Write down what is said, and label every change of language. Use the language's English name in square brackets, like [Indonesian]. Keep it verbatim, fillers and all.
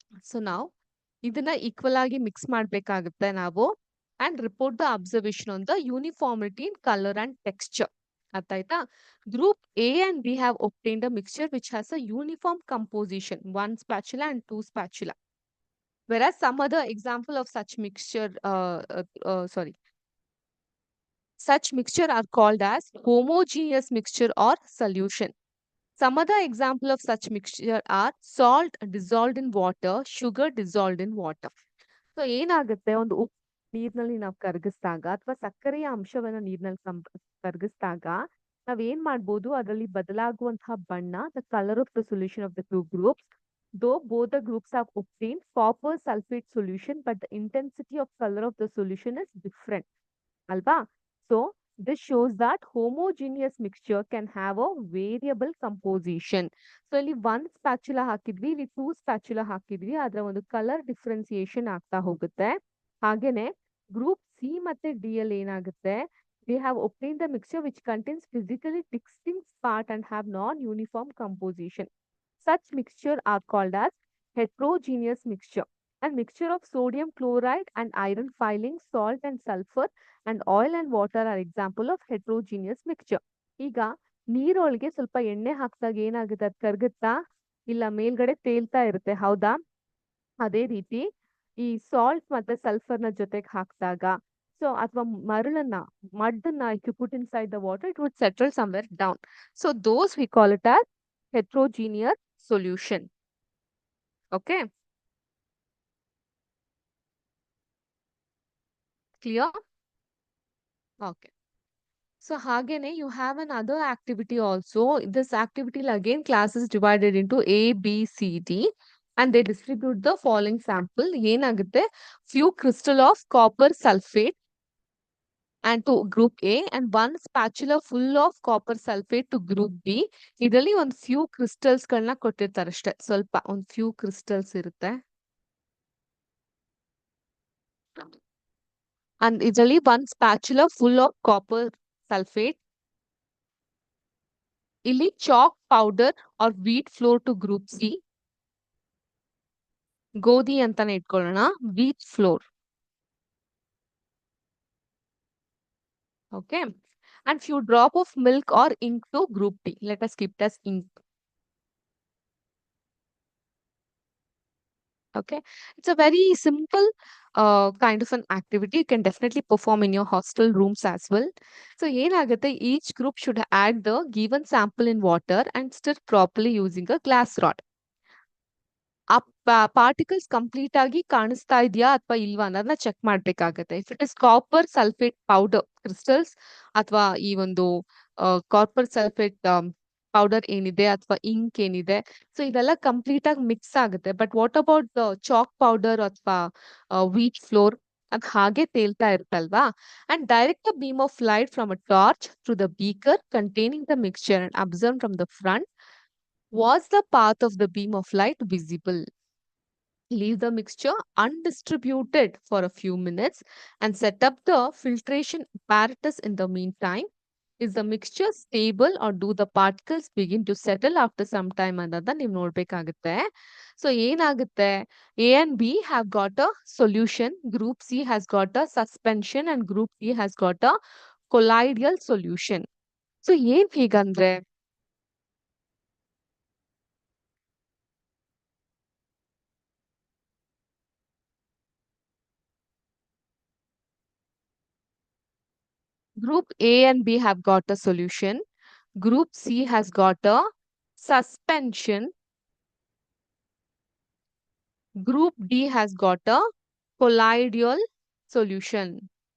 [Kannada] So ನಾವು ಇದನ್ನ equal ಆಗಿ ಮಿಕ್ಸ್ ಮಾಡ್ಬೇಕಾಗುತ್ತೆ ನಾವು. [English] And report the observation on the uniformity in colour and texture. [Kannada] ಅರ್ಥ ಆಯ್ತಾ? [English] Group A and B have obtained a mixture which has a uniform composition, one spatula and two spatula. Whereas some other example of such mixture, uh, uh, uh, sorry, such mixture are called as homogeneous mixture or solution. Some other example of such mixture are salt dissolved in water, sugar dissolved in water. [Kannada] So ಏನಾಗುತ್ತೆ, ಒಂದು ಉಪ್ಪು ನೀರಿನಲ್ಲಿ ನಾವು ಕರಗಿಸಿದಾಗ ಅಥವಾ ಸಕ್ಕರೆಯ ಅಂಶವನ್ನ ನೀರಿನಲ್ಲಿ ಕರಗಿಸಿದಾಗ ನಾವ್ ಏನ್ ಮಾಡ್ಬೋದು, ಅದರಲ್ಲಿ ಬದಲಾಗುವಂತಹ ಬಣ್ಣ, [English] The colour of the solution of the two groups. Though both the groups of obtain copper sulphate solution, but the intensity of colour of the solution is different [Kannada] ಅಲ್ವಾ. [English] So this shows that homogeneous mixture can have a variable composition. [Kannada] So ಇಲ್ಲಿ one spatula ಹಾಕಿದ್ವಿ, ಇಲ್ಲಿ two spatula ಹಾಕಿದ್ವಿ, ಅದರ ಒಂದು colour differentiation ಆಗ್ತಾ ಹೋಗುತ್ತೆ. ಹಾಗೇನೆ ಗ್ರೂಪ್ ಸಿ ಮತ್ತೆ ಡಿ ಅಲ್ಲಿ ಏನಾಗುತ್ತೆ, [English] They have obtain the mixture which contains physically distinct part and have non uniform composition. Such mixture are called as heterogeneous mixture. And mixture of sodium chloride and iron filings, salt and sulfur, and oil and water are example of heterogeneous mixture. [Kannada] ಈಗ ನೀರೊಳಗೆ ಸ್ವಲ್ಪ ಎಣ್ಣೆ ಹಾಕಿದಾಗ ಏನಾಗುತ್ತೆ, ಅದು ಕರಗುತ್ತಾ ಇಲ್ಲ, ಮೇಲ್ಗಡೆ ತೇಲ್ತಾ ಇರುತ್ತೆ ಹೌದಾ. ಅದೇ ರೀತಿ ಈ ಸಾಲ್ಟ್ ಮತ್ತೆ ಸಲ್ಫರ್ ನ ಜೊತೆಗೆ ಹಾಕಿದಾಗ, ಸೊ ಅಥವಾ ಮರಳನ್ನ ಮಡ್ಡನ್ನ [English] If you put inside the water it would settle somewhere down. So those we call it as heterogeneous solution. Okay, clear? Okay. So Hagene, you have another activity also. This activity again class is divided into A, B, C, D, and they distribute the following sample. [Kannada] ಏನಾಗುತ್ತೆ, [English] few crystal of copper sulfate and to group A and one spatula full of copper sulfate to group B. [Kannada] ಇದರಲ್ಲಿ ಒಂದ್ few crystals ಗಳನ್ನ ಕೊಟ್ಟಿರ್ತಾರೆ ಅಷ್ಟೇ, ಸ್ವಲ್ಪ ಒಂದ್ few crystals ಇರುತ್ತೆ. [English] And [Kannada] ಇದರಲ್ಲಿ [English] one spatula full of copper sulfate, [Kannada] ಇಲ್ಲಿ [English] chalk powder or wheat flour to group C, [Kannada] ಗೋಧಿ ಅಂತಾನೆ ಇಟ್ಕೊಳ್ಳೋಣ, [English] Wheat flour. Okay, and few drop of milk or ink to group T. Let us keep this ink. Okay, it's a very simple uh, kind of an activity. You can definitely perform in your hostel rooms as well. So [Kannada] ಏನಾಗುತ್ತೆ, [English] each group should add the given sample in water and stir properly using a glass rod. [Kannada] ಆ particles complete ಆಗಿ ಕಾಣಿಸ್ತಾ ಇದೆಯಾ ಅಥವಾ ಇಲ್ವಾ ಅನ್ನೋದನ್ನ check ಮಾಡ್ಬೇಕಾಗತ್ತೆ. [English] if it is copper sulphate powder crystals [Kannada] ಅಥವಾ ಈ ಒಂದು ಕಾಪರ್ ಸಲ್ಫೇಟ್ ಪೌಡರ್ ಏನಿದೆ ಅಥವಾ ಇಂಕ್ ಏನಿದೆ, ಸೊ ಇದೆಲ್ಲ ಕಂಪ್ಲೀಟ್ ಆಗಿ ಮಿಕ್ಸ್ ಆಗುತ್ತೆ. [English] but what about the chalk powder [Kannada] ಅಥವಾ ವೀಟ್ ಫ್ಲೋರ್, ಅದು ಹಾಗೆ ತೇಲ್ತಾ ಇರುತ್ತಲ್ವಾ. [English] And direct beam of light from a torch through the beaker containing the mixture and observe from the front. Was the path of the beam of light visible? Leave the mixture undistributed for a few minutes and set up the filtration apparatus in the meantime. Is the mixture stable or do the particles begin to settle after some time [Kannada] ಅನ್ನೋದ ನೀವು ನೋಡ್ಬೇಕಾಗುತ್ತೆ. So ಏನಾಗುತ್ತೆ, [English] A and B have got a solution, group C has got a suspension and group D has got a colloidal solution. [Kannada] So ಏನ್ ಹೀಗಂದ್ರೆ [English] group A and B have got a solution, group C has got a suspension, group D has got a colloidal solution.